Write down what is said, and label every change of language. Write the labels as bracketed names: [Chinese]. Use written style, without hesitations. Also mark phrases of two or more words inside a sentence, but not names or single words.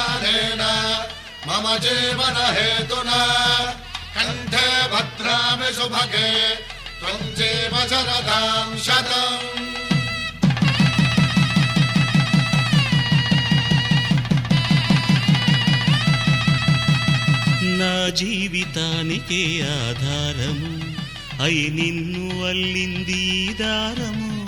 [Sanskrit] कालेन मम जीवन हेतुना कंठे भद्रामि सुभगे त्वं जीव शरदां शतम् [Telugu] నా జీవితానికే ఆధారము అయి నిన్ను అల్లింది ఈ దారము